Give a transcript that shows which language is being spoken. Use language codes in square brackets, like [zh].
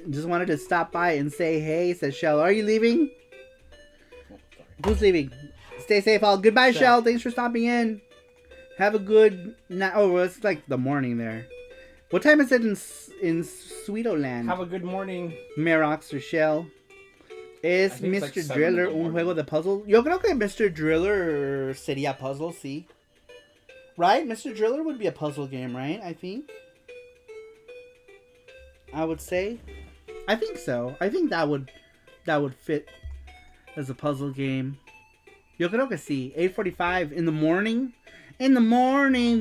[en] Just wanted to stop by and say hey, says Shell. Are you leaving? Oh, sorry. Who's leaving? Stay safe, all. Goodbye, Shell. Thanks for stopping in. Have a good night. Oh, it's like the morning there. What time is it in Sweetoland? Have a good morning. Merox or Shell. [es] ¿Es [en] Mr. Like [es] Driller un juego de puzzle? Yo creo que Mr. Driller sería puzzle, sí. [en] Right? Mr. Driller would be a puzzle game, right? I think. I would say. I think so. I think that would fit as a puzzle game. [es] Yo creo que sí. [en] 8:45 in the morning. In the morning.